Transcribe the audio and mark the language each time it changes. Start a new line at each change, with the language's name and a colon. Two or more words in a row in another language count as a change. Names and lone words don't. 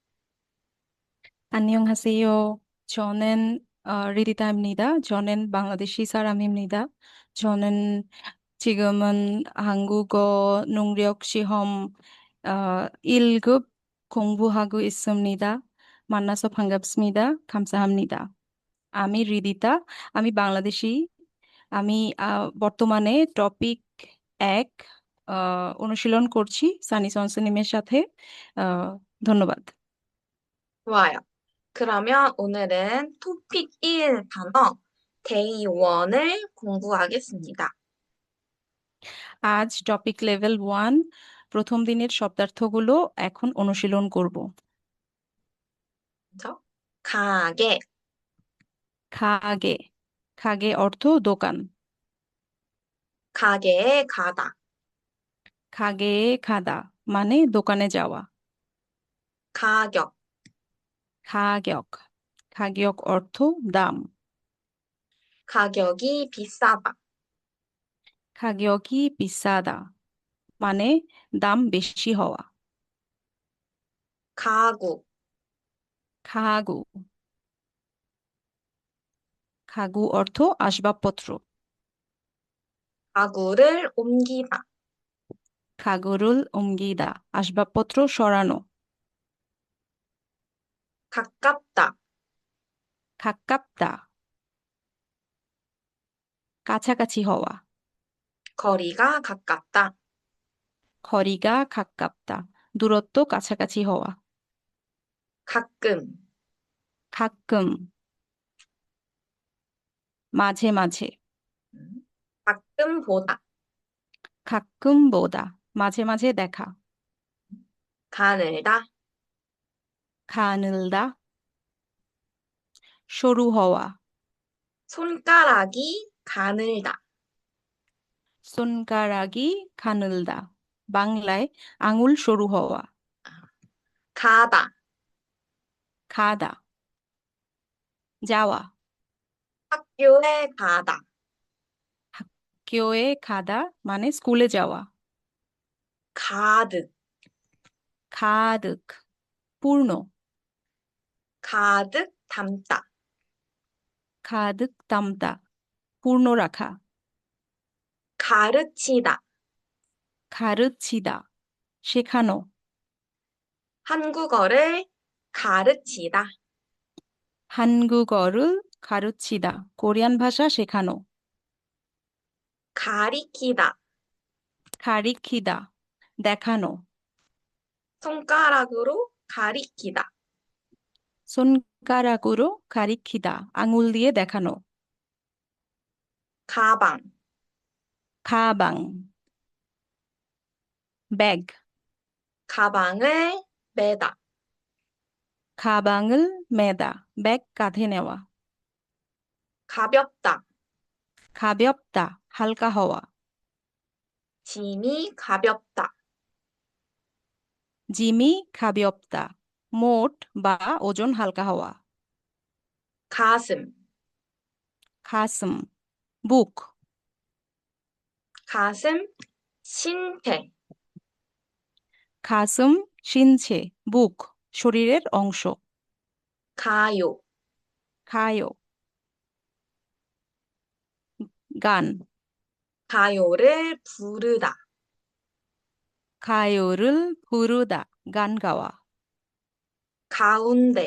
Korean: 안녕하세요. 저는 리디타입니다. 저는 방글라데시 사람입니다. 저는 지금은 한국어 능력 시험 1급 공부하고 있습니다. 만나서 반갑습니다. 감사합니다.
Bangla: আমি রিদিতা, আমি বাংলাদেশি। আমি বর্তমানে টপিক 1 অনুশীলন করছি সানি সনসনিমের সাথে। আহ, ধন্যবাদ।
Korean: 좋아요. 그러면 오늘은 토픽 1 단어 데이 1을 공부하겠습니다.
Bangla: আজ টপিক লেভেল 1 প্রথম দিনের শব্দার্থগুলো এখন অনুশীলন করব।
Korean: 먼저 가게,
Bangla: খাগে, খাগে অর্থ দোকান।
Korean: 가게에 가다, 가게 가다
Bangla: মানে দোকানে যাওয়া।
Korean: 가격,
Bangla: খাগক, খাগিয়ক অর্থ দাম।
Korean: 가격이 비싸다, 가격이 비싸다
Bangla: মানে দাম বেশি হওয়া।
Korean: 가구,
Bangla: খাগু, খাগু অর্থ আসবাবপত্র।
Korean: 가구를 옮기다, 가구를 옮기다
Bangla: আসবাবপত্র সরানো।
Korean: 가깝다,
Bangla: 가깝다 কাছাকাছি হওয়া।
Korean: 거리가 가깝다, 거리가 가깝다
Bangla: দূরত্ব কাছাকাছি হওয়া।
Korean: 가끔,
Bangla: 가끔 মাঝে মাঝে।
Korean: 가끔 보다, 가끔보다
Bangla: মাঝে মাঝে দেখা।
Korean: 가늘다,
Bangla: 가늘다 সরু হওয়া।
Korean: 손가락이 가늘다. 손가락이 가늘다
Bangla: বাংলায় আঙুল সরু হওয়া।
Korean: 가다,
Bangla: 가다 যাওয়া।
Korean: 학교에 가다, 학교에 가다
Bangla: মানে স্কুলে যাওয়া।
Korean: 가득,
Bangla: 가득 পূর্ণ।
Korean: 가득 담다, 가득 담다
Bangla: পূর্ণ রাখা।
Korean: 가르치다,
Bangla: 가르치다, শেখানো,
Korean: 한국어를 가르치다. 한국어를 가르치다,
Bangla: কোরিয়ান ভাষা শেখানো,
Korean: 가리키다.
Bangla: 가리키다, দেখানো,
Korean: 손가락으로 가리키다. 손가락으로 가리키다,
Bangla: আঙুল দিয়ে দেখানো,
Korean: 가방.
Bangla: 가방, ব্যাগ,
Korean: 가방을 매다. 가방을 매다,
Bangla: ব্যাগ কাঁধে নেওয়া,
Korean: 가볍다. 가볍다,
Bangla: হালকা হওয়া,
Korean: 짐이 가볍다. 짐이 가볍다,
Bangla: মোট বা ওজন হালকা হওয়া,
Korean: 가슴.
Bangla: 가슴, বুক,
Korean: 가슴. 신체. 가슴, 신체,
Bangla: বুক, শরীরের অংশ,
Korean: 가요.
Bangla: 가요, গান,
Korean: 가요를 부르다. 가요를 부르다,
Bangla: গান গাওয়া,
Korean: 가운데.